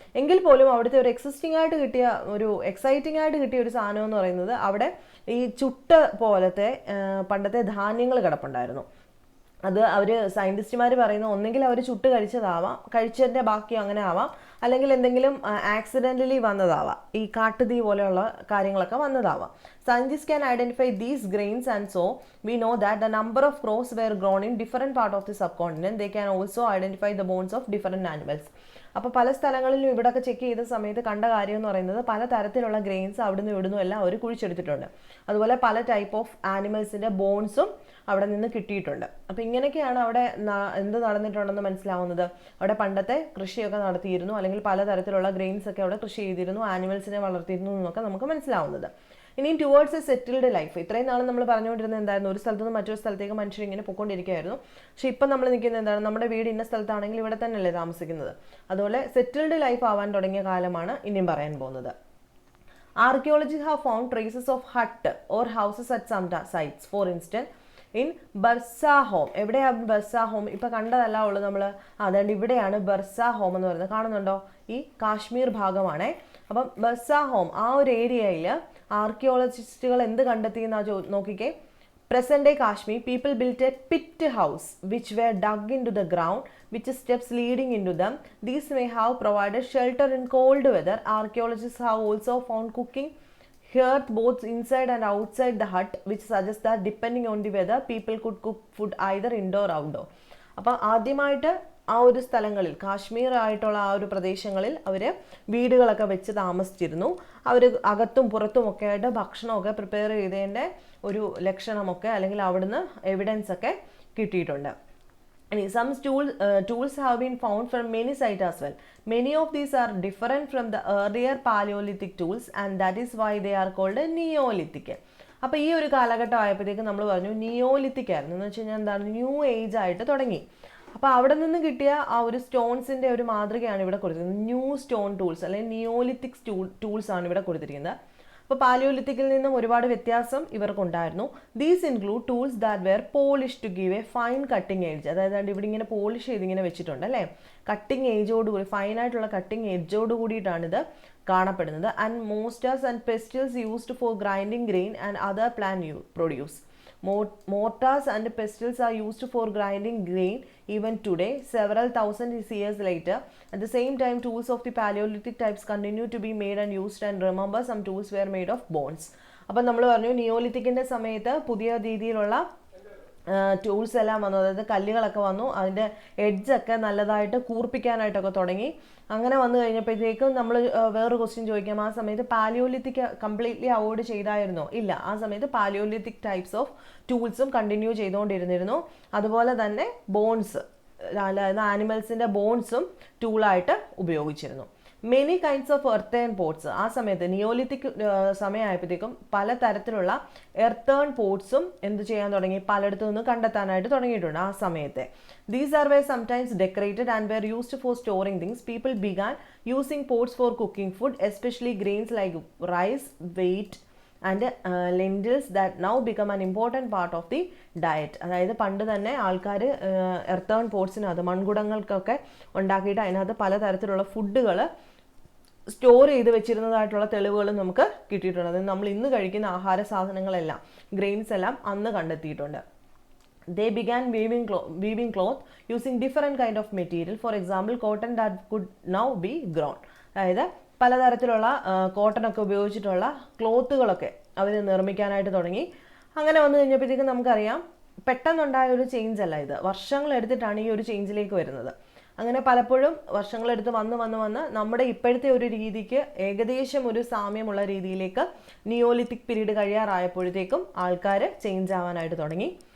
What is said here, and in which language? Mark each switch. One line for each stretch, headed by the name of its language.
Malayalam: എങ്കിൽ പോലും അവിടുത്തെ ഒരു എക്സിസ്റ്റിംഗ് ആയിട്ട് കിട്ടിയ ഒരു എക്സൈറ്റിംഗ് ആയിട്ട് കിട്ടിയ ഒരു സാധനം എന്ന് പറയുന്നത് അവിടെ ഈ ചുട്ട് പോലത്തെ പണ്ടത്തെ ധാന്യങ്ങൾ കിടപ്പുണ്ടായിരുന്നു. അത് അവർ സയൻറ്റിസ്റ്റുമാർ പറയുന്നു ഒന്നെങ്കിൽ അവർ ചുട്ട് കഴിച്ചതാവാം, കഴിച്ചതിൻ്റെ ബാക്കി അങ്ങനെ ആവാം, അല്ലെങ്കിൽ എന്തെങ്കിലും ആക്സിഡൻ്റലി വന്നതാവാം, ഈ കാട്ടുതീ പോലെയുള്ള കാര്യങ്ങളൊക്കെ വന്നതാവാം.
English: Scientists can identify these grains and so we know that the number of crops were grown in different part of the subcontinent. They can also identify the bones of different animals.
Malayalam: അപ്പോൾ പല സ്ഥലങ്ങളിലും ഇവിടെയൊക്കെ check ചെയ്ത സമയത്ത് കണ്ട കാര്യം എന്ന് പറയുന്നത് പല തരത്തിലുള്ള ഗ്രെയിൻസ് അവിടുന്ന് ഇവിടുന്നും എല്ലാം അവർ കുഴിച്ചെടുത്തിട്ടുണ്ട്. അതുപോലെ പല ടൈപ്പ് ഓഫ് ആനിമൽസിൻ്റെ ബോൺസും അവിടെ നിന്ന് കിട്ടിയിട്ടുണ്ട്. അപ്പോൾ ഇങ്ങനെയൊക്കെയാണ് അവിടെ എന്ത് നടന്നിട്ടുണ്ടെന്ന് മനസ്സിലാവുന്നത്. അവിടെ പണ്ടത്തെ കൃഷിയൊക്കെ നടത്തിയിരുന്നു, അല്ലെങ്കിൽ പലതരത്തിലുള്ള ഗ്രെയിൻസ് ഒക്കെ അവിടെ കൃഷി ചെയ്തിരുന്നു, ആനിമൽസിനെ വളർത്തിയിരുന്നു എന്നൊക്കെ നമുക്ക് മനസ്സിലാവുന്നത്. ഇനി ടുവേർഡ്സ് എ സെറ്റിൽഡ് ലൈഫ്. ഇത്രയും നാൾ നമ്മൾ പറഞ്ഞുകൊണ്ടിരുന്നത് എന്തായിരുന്നു, ഒരു സ്ഥലത്ത് നിന്ന് മറ്റൊരു സ്ഥലത്തേക്ക് മനുഷ്യർ ഇങ്ങനെ പൊയ്ക്കൊണ്ടിരിക്കുകയായിരുന്നു. പക്ഷേ ഇപ്പം നമ്മൾ നിൽക്കുന്നത് എന്താണ്, നമ്മുടെ വീട് ഇന്ന സ്ഥലത്താണെങ്കിൽ ഇവിടെ തന്നെയല്ലേ താമസിക്കുന്നത്. അതുപോലെ സെറ്റിൽഡ് ലൈഫ് ആവാൻ തുടങ്ങിയ കാലമാണ് ഇനിയും പറയാൻ പോകുന്നത്.
English: Archaeologists have found traces of hut or houses at some sites. For instance, in Burzahom.
Malayalam: എവിടെയാണ് ബർസ ഹോം? ഇപ്പം കണ്ടതല്ല ഉള്ളൂ നമ്മൾ. അതുകൊണ്ട് ഇവിടെയാണ് ബർസ ഹോം എന്ന് പറയുന്നത്. കാണുന്നുണ്ടോ? ഈ കാശ്മീർ ഭാഗമാണേ. അപ്പം ബർസ ഹോം ആ ഒരു ഏരിയയിൽ ആർക്കിയോളജിസ്റ്റുകൾ എന്ത് കണ്ടെത്തിയെന്നാ നോക്കിക്കേ.
English: Present day Kashmir, people built a pit house which were dug into the ground, which steps leading into them. These may have provided shelter in cold weather. Archaeologists have also found cooking hearth both inside and outside the hut, which suggests that depending on the weather, people could cook food either indoor or outdoor.
Malayalam: അപ്പോൾ ആദ്യമായിട്ട് ആ ഒരു സ്ഥലങ്ങളിൽ, കാശ്മീർ ആയിട്ടുള്ള ആ ഒരു പ്രദേശങ്ങളിൽ അവർ വീടുകളൊക്കെ വെച്ച് താമസിച്ചിരുന്നു. അവർ അകത്തും പുറത്തും ഒക്കെ ആയിട്ട് ഭക്ഷണമൊക്കെ പ്രിപ്പയർ ചെയ്തതിൻ്റെ ഒരു ലക്ഷണമൊക്കെ അല്ലെങ്കിൽ അവിടുന്ന് എവിഡൻസ് ഒക്കെ കിട്ടിയിട്ടുണ്ട്.
English: Some tools have been found from many sites as well. Many of these are different from the earlier Paleolithic tools, and that is why they are called Neolithic.
Malayalam: അപ്പോൾ ഈ ഒരു കാലഘട്ടം ആയപ്പോഴത്തേക്ക് നമ്മൾ പറഞ്ഞു നിയോലിത്തിക് ആയിരുന്നു. എന്ന് വെച്ച് കഴിഞ്ഞാൽ എന്താണ്, ന്യൂ ഏജ് ആയിട്ട് തുടങ്ങി. അപ്പോൾ അവിടെ നിന്ന് കിട്ടിയ ആ ഒരു സ്റ്റോൺസിൻ്റെ ഒരു മാതൃകയാണ് ഇവിടെ കൊടുത്തിരിക്കുന്നത്. ന്യൂ സ്റ്റോൺ ടൂൾസ് അല്ലെങ്കിൽ നിയോലിത്തിക് ടൂൾസ് ആണ് ഇവിടെ കൊടുത്തിരിക്കുന്നത്. അപ്പോൾ പാലിയോലിത്തിക്കിൽ നിന്നും ഒരുപാട് വ്യത്യാസം ഇവർക്കുണ്ടായിരുന്നു.
English: These include tools that were polish to give a fine cutting edge.
Malayalam: അതായത് ഇവിടെ ഇങ്ങനെ പോളിഷ് ചെയ്തിങ്ങനെ വെച്ചിട്ടുണ്ട് അല്ലേ, കട്ടിങ് ഏജോടുകൂടി, ഫൈനായിട്ടുള്ള കട്ടിങ് എഡ്ജോട് കൂടിയിട്ടാണിത് കാണപ്പെടുന്നത്.
English: And mortars and pestles used for grinding grain and other plant produce. Mortars and pestles are used for grinding grain even today, several thousand years later. At the same time, tools of the Paleolithic types continue to be made and used, and remember, some tools were made of bones.
Malayalam: അപ്പോൾ നമ്മൾ പറഞ്ഞു നിയോലിത്തിക്കിൻ്റെ സമയത്ത് പുതിയ രീതിയിലുള്ള tools എല്ലാം വന്നു, അതായത് കല്ലുകളൊക്കെ വന്നു, അതിൻ്റെ എഡ്ജൊക്കെ നല്ലതായിട്ട് കൂർപ്പിക്കാനായിട്ടൊക്കെ തുടങ്ങി. അങ്ങനെ വന്നു കഴിഞ്ഞപ്പോഴത്തേക്കും നമ്മൾ വേറൊരു ക്വസ്റ്റ്യൻ ചോദിക്കാം, ആ സമയത്ത് പാലിയോലിത്തിക് കംപ്ലീറ്റ്ലി അവോയ്ഡ് ചെയ്തായിരുന്നോ? ഇല്ല, ആ സമയത്ത് പാലിയോലിത്തിക് ടൈപ്സ് ഓഫ് ടൂൾസും കണ്ടിന്യൂ ചെയ്തുകൊണ്ടിരുന്നിരുന്നു. അതുപോലെ തന്നെ ബോൺസ്, അതായത് ആനിമൽസിൻ്റെ ബോൺസും ടൂളായിട്ട് ഉപയോഗിച്ചിരുന്നു.
English: Many kinds of earthen pots.
Malayalam: ആ സമയത്ത് നിയോലിത്തിക് സമയമായപ്പോഴത്തേക്കും പലതരത്തിലുള്ള എർത്തേൺ പോട്ട്സും എന്ത് ചെയ്യാൻ തുടങ്ങി, പലയിടത്തു നിന്ന് കണ്ടെത്താനായിട്ട് തുടങ്ങിയിട്ടുണ്ട് ആ സമയത്തെ.
English: These are were sometimes decorated and were used for storing things. People began using pots for cooking food, especially grains like rice, wheat and lentils that now become an important part of the diet.
Malayalam: അതായത് പണ്ട് തന്നെ ആൾക്കാർ earthen പോട്ട്സിനകത്ത് മൺകുടങ്ങൾക്കൊക്കെ ഉണ്ടാക്കിയിട്ട് അതിനകത്ത് പലതരത്തിലുള്ള ഫുഡുകൾ store ചെയ്ത് വെച്ചിരുന്നതായിട്ടുള്ള തെളിവുകൾ നമുക്ക് കിട്ടിയിട്ടുണ്ട്. അതായത് നമ്മൾ ഇന്ന് കഴിക്കുന്ന ആഹാര സാധനങ്ങളെല്ലാം, ഗ്രെയിൻസ് എല്ലാം അന്ന് കണ്ടെത്തിയിട്ടുണ്ട്.
English: They began weaving cloth using different kind of material. For example, cotton that could now be grown.
Malayalam: അതായത് പലതരത്തിലുള്ള കോട്ടനൊക്കെ ഉപയോഗിച്ചിട്ടുള്ള ക്ലോത്തുകളൊക്കെ അവർ നിർമ്മിക്കാനായിട്ട് തുടങ്ങി. അങ്ങനെ വന്നു കഴിഞ്ഞപ്പോഴത്തേക്കും നമുക്കറിയാം പെട്ടെന്നുണ്ടായ ഒരു ചേഞ്ച് അല്ല ഇത്, വർഷങ്ങളെടുത്തിട്ടാണ് ഈ ഒരു ചേഞ്ചിലേക്ക് വരുന്നത്. അങ്ങനെ പലപ്പോഴും വർഷങ്ങളെടുത്ത് വന്ന് നമ്മുടെ ഇപ്പോഴത്തെ ഒരു രീതിക്ക് ഏകദേശം ഒരു സാമ്യമുള്ള രീതിയിലേക്ക് നിയോലിത്തിക് പീരീഡ് കഴിയാറായപ്പോഴത്തേക്കും ആൾക്കാർ ചേഞ്ച് ആവാനായിട്ട് തുടങ്ങി.